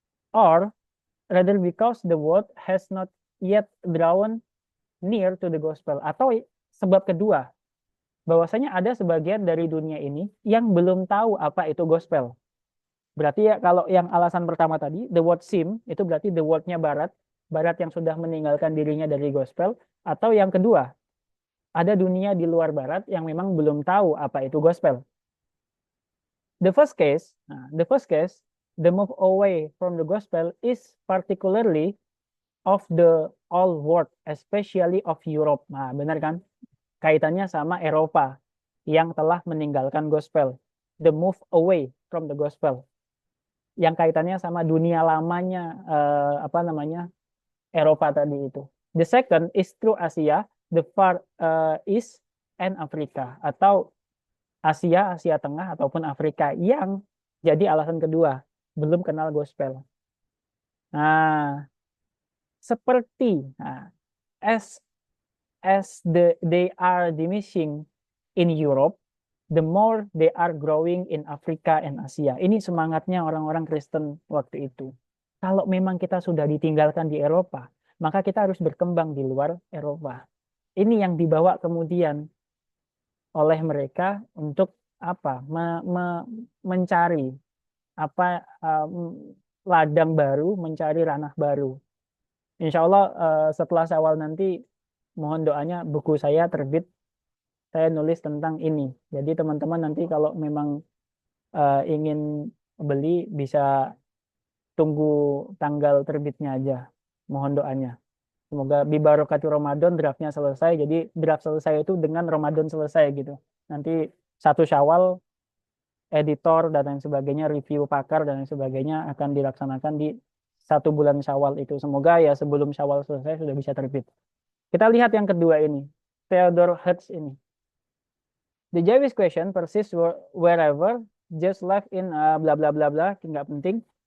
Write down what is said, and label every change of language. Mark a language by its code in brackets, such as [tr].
[en] Or rather because the world has not yet drawn near to the gospel. [id] Atau sebab kedua, bahwasanya ada sebagian dari dunia ini yang belum tahu apa itu gospel. Berarti ya kalau yang alasan pertama tadi, [en] the world seem, [id] itu berarti the world-nya barat, barat yang sudah meninggalkan dirinya dari gospel, atau yang kedua, ada dunia di luar barat yang memang belum tahu apa itu gospel. [en] The first case, the move away from the gospel is particularly of the old world, especially of Europe. [id] Nah, benar kan? Kaitannya sama Eropa yang telah meninggalkan gospel. [en] The move away from the gospel. [id] Yang kaitannya sama dunia lamanya, apa namanya, Eropa tadi itu. [en] The second is through Asia, the far east and Africa, [id] atau Asia, Asia Tengah ataupun Afrika yang jadi alasan kedua, belum kenal gospel. Nah, seperti [en] as they are diminishing in Europe, the more they are growing in Africa and Asia. [id] Ini semangatnya orang-orang Kristen waktu itu. Kalau memang kita sudah ditinggalkan di Eropa, maka kita harus berkembang di luar Eropa. Ini yang dibawa kemudian oleh mereka untuk apa? Mencari apa, ladang baru, mencari ranah baru. Insya Allah setelah Syawal nanti mohon doanya buku saya terbit, saya nulis tentang ini. Jadi teman-teman nanti kalau memang ingin beli bisa tunggu tanggal terbitnya aja. Mohon doanya. Semoga bibarokati Ramadan draftnya selesai. Jadi draft selesai itu dengan Ramadan selesai gitu. Nanti 1 Syawal editor dan lain sebagainya, review pakar dan lain sebagainya akan dilaksanakan di 1 bulan Syawal itu. Semoga ya sebelum Syawal selesai sudah bisa terbit. Kita lihat yang kedua ini, Theodore Hertz ini. [en] The Jewish question persists wherever, just like in bla bla bla bla, [id] nggak penting.